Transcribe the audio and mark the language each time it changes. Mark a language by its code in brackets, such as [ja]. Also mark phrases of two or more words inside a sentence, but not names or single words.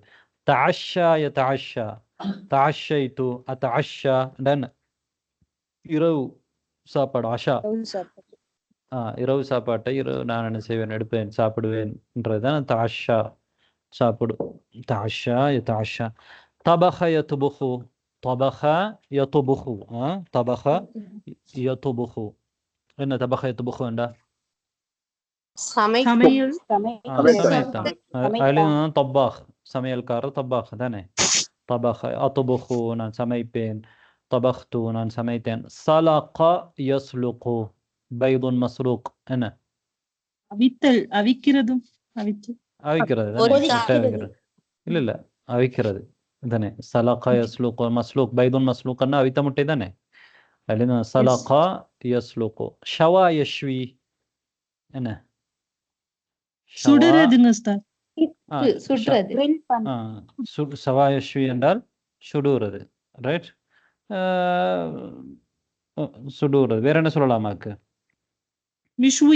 [ar] تعشى يتعشى، تعشيت التعشي என்ன? [ta] இரவு சாப்பாடு, அஷா. இரவு சாப்பாட்டை நான் என்ன செய்வேன், எடுப்பேன், சாப்பிடுவேன்ன்றதுதான் தஅஷா, சாப்பிடு. [ar] تعشى يتعشى. طبخ يطبخ, طبخ يطبخ, طبخ يطبخ. [ta] என்ன [ar] طبخ يطبخ [ta] சமையல் சமைத்தான் அதுலேயும் தப்பாக் சமையல்காரர் தப்பாக் தானே [ar] طبخ أطبخ [ta] நான் சமைப்பேன் طبخت நான் சமைத்தேன் [ar] سلق يسلق بيض مسلوق [ta] என்ன அவித்தல் அவிக்கிறதும் அவிக்கிறது தானே அவிக்கிறது இல்ல அவிக்கிறது தானே [ar] سلق يسلق مسلوق بيض مسلوق [ta] அண்ணா அவித்த முட்டை தானே அதுலேயும் [ar] سلق يسلق شوى يشوي [ta] என்ன சுடுறதுங்க உஸ்தாத் சுடுறது சவாயஷ்வி என்றால் சுடுறது ரைட் சுடுறது வேற என்ன சொல்லலாமாக்கு மிஷ்வி